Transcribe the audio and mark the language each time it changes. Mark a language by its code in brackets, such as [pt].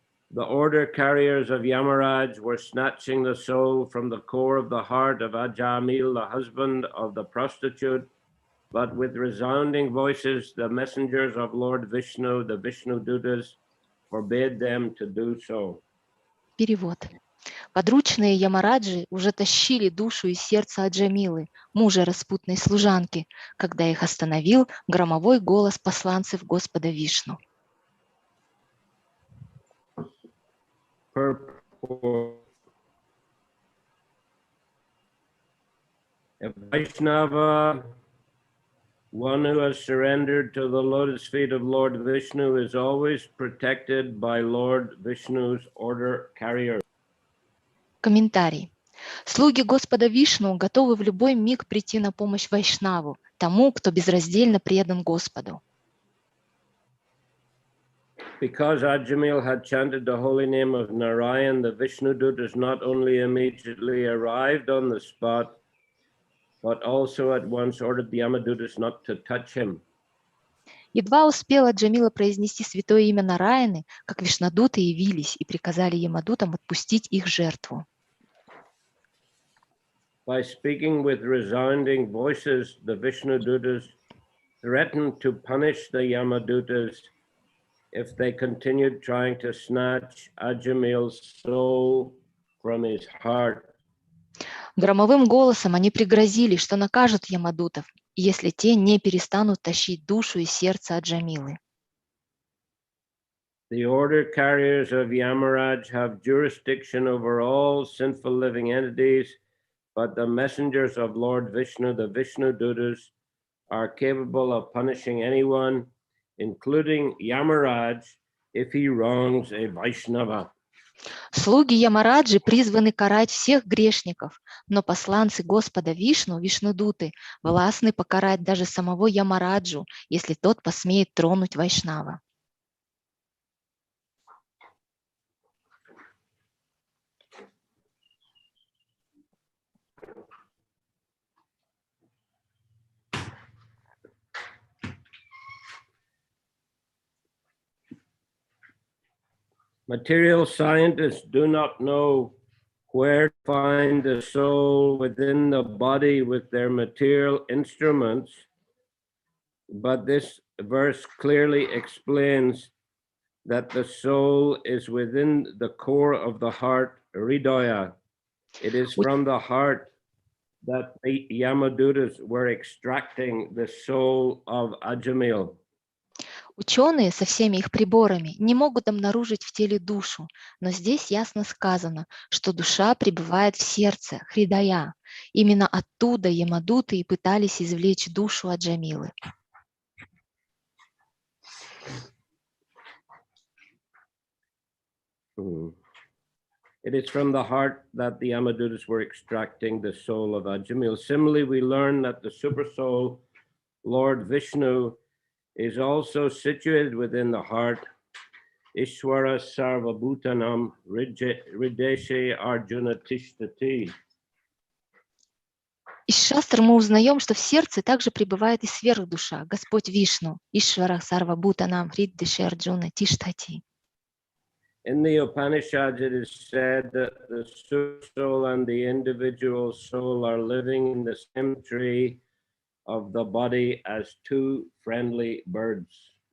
[en] The order carriers of Yamaraj were snatching the soul from the core of the heart of Ajamil, the husband of the prostitute, but with resounding voices, the messengers of Lord Vishnu, the Vishnu Dutas, forbade them to do so. [ru] Перевод. Подручные Ямараджи уже тащили душу из сердца Аджамилы, мужа распутной служанки, когда их остановил громовой голос посланцев Господа Вишну. [en] Purport. A Vaishnava, one who has surrendered to the lotus feet of Lord Vishnu, is always protected by Lord Vishnu's order carrier. [ru] Комментарий. Слуги Господа Вишну готовы в любой миг прийти на помощь Вайшнаву, тому, кто безраздельно предан Господу. [en] Because Ajamil had chanted the holy name of Narayan, the Vishnu Dutas not only immediately arrived on the spot, but also at once ordered the Yamadutas not to touch him. [ru] Едва успела Джамила произнести святое имя Нараяны, как вишнадуты явились и приказали Ямадутам отпустить их жертву. [en] By speaking with resounding voices, the Vishnu Dutas threatened to punish the Yamadutas if they continued trying to snatch Ajamil's soul from his heart. [ru] Громовым голосом они пригрозили, что накажут Ямадутов, если те не перестанут тащить душу из сердца Аджамилы. [en] The order carriers of Yamaraj have jurisdiction over all sinful living entities, but the messengers of Lord Vishnu, the Vishnu Dutas, are capable of punishing anyone, including Yamaraj, if he wrongs a Vaishnava. [ru] Слуги Ямараджи призваны карать всех грешников, но посланцы Господа Вишну, Вишнудуты, властны покарать даже самого Ямараджу, если тот посмеет тронуть Вайшнава. [en] Material scientists do not know where to find the soul within the body with their material instruments, but this verse clearly explains that the soul is within the core of the heart, Hridaya. It is from the heart that the Yamadutas were extracting the soul of Ajamil. [ru] Ученые со всеми их приборами не могут обнаружить в теле душу, но здесь ясно сказано, что душа пребывает в сердце, Хридая. Именно оттуда Ямадуты и пытались извлечь душу Аджамилы. [en] It is from the heart that the Yamadutas were extracting the soul of Ajamil. Similarly, we learn that the super soul, Lord Vishnu, is also situated within the heart. [sa] Ishwara Sarvabhutanam Rideshe Arjuna Tishtati. [ru] Из шастр мы узнаем, что в сердце также пребывает и сверхдуша, Господь Вишну, [sa] Ишвара Сарвабхутанам Хриддиши Арджуна Тиштхати. [en] In the Upanishads, it is said that the super soul and the individual soul are living in the same tree of the body as two friendly birds.